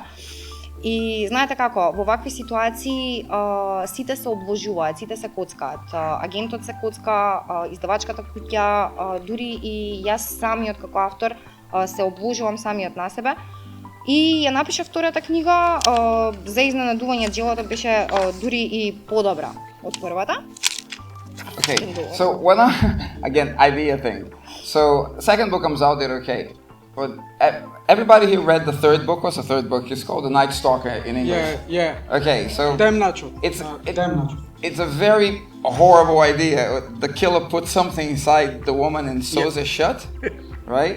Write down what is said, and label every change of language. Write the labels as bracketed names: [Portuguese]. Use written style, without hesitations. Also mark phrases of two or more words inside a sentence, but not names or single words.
[Macedonian] И знаете како, во вакви ситуации сите се обложуваат, сите се коцкаат. Агентот се коцка, издавачката куќа, дури и јас самиот како автор се обложувам самиот на себе. И ја напишав втората книга, за изненадување делото беше дури и подобра од првата. [English] Okay, so when again, idea thing. So second book comes out, they're okay. But everybody here read the third book. What's the third book? It's called The Night Stalker in English. Yeah. Okay, so Damn Nacho. Damn Nacho. It's a very horrible idea. The killer puts something inside the woman and sews it shut, right?